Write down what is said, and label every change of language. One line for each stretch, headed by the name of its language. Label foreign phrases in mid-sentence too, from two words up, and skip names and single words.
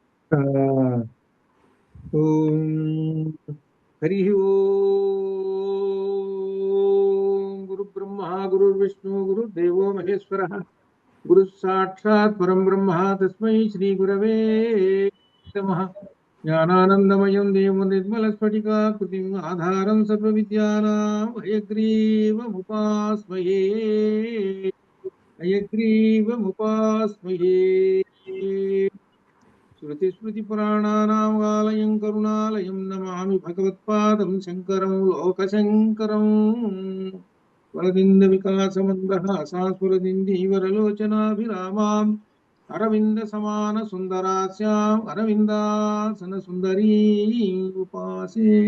Sanskrit: ఆ, ఓం హరి ఓం గురు బ్రహ్మ గురు విష్ణు గురు దేవో మహేశ్వర గురు సాక్షాత్ పరం బ్రహ్మ తస్మై శ్రీ గురవే నమః జ్ఞానానందమయం దేవం నిర్మల స్ఫటికాకృతిం ఆధారం సర్వ విద్యానాం హయగ్రీవముపాస్మహే హయగ్రీవముపాస్మహే श्रुतिस्मृतिपुराणानामालयं करुणालयं नमामि भगवत्पादं शङ्करं लोकशङ्करं वरदिन्दविकासमन्दहासास्फुरदिन्दीवरलोचनाभिरामाम् अरविन्दसमानसुन्दरास्याम् अरविन्दासनसुन्दरीम् उपासे